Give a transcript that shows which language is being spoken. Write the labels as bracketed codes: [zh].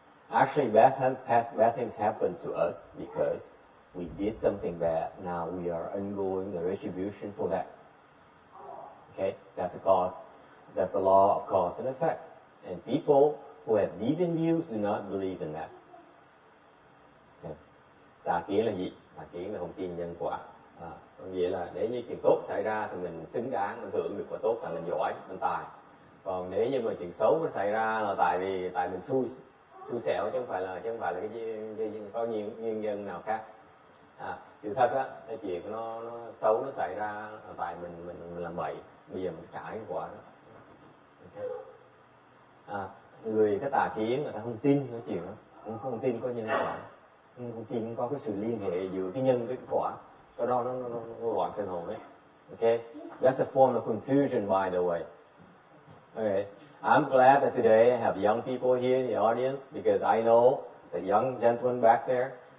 [en] Actually, bad things happen to us because we did something bad. Now we are undergoing the retribution for that. Okay, that's the cause. That's the law of cause and effect. And people who have deviant views do not believe in that. [vi] Okay. Tà kiến là gì? Tà kiến là không tin nhân quả. Có nghĩa là nếu như chuyện tốt xảy ra thì mình xứng đáng, mình hưởng được quả tốt là mình giỏi, mình tài. Còn nếu như mà chuyện xấu nó xảy ra là tại mình xui xẻo, chứ không phải là cái có nguyên nhân nào khác. Sự thật á, cái chuyện nó xấu nó xảy ra là tại mình làm bậy, bây giờ mình trả cái quả đó. Okay. Người cái tà kiến người ta không tin cái chuyện đó, không tin có nhân quả, không tin có cái sự liên hệ giữa cái nhân với cái quả, cái đó nó loạn sinh hồn đấy. [en] Okay, that's a form of confusion, by the way. Okay, I'm glad that today I have young people here in the audience because I know the young gentlemen back there.